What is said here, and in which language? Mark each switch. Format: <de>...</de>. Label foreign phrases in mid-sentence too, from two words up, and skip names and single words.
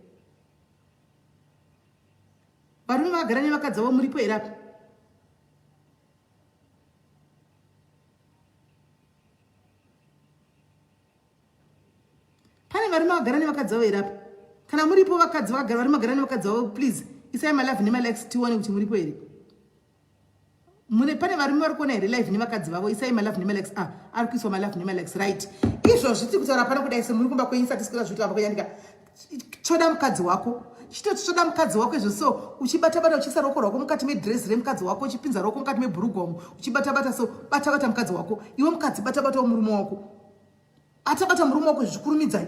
<sn>Varume vakagara nevakadzi vavo muripo here apa? Pane varume vakagara nevakadzi vavo here apa? Kana muripo vakadzi vakagara varume vakagara nevakadzi vavo, please isai</sn> <en>my love</en> <sn>nemalikes tione kuti muripo here. Mune pane varume vari kuona here live nevakadzi vavo isai</sn> <en>my love</en> <sn>nemalikes ari kuiswa</sn> <en>my love</en> <sn>nemalikes right. Izvozvo tiri kutaura pana kudai semuri kumba kwenyisa tisikira zvitwa apa kuyandika. Choda mukadzi wako. Chitoda mukadzi wako izvo so uchibata uchisa roko rwako mukati medress remukadzi wako uchipinza roko mukati mebhurugwa uchibata so bata mukadzi wako. Iwe mukadzi bata murume wako. Bata murume wako zvikurumidza.</sn>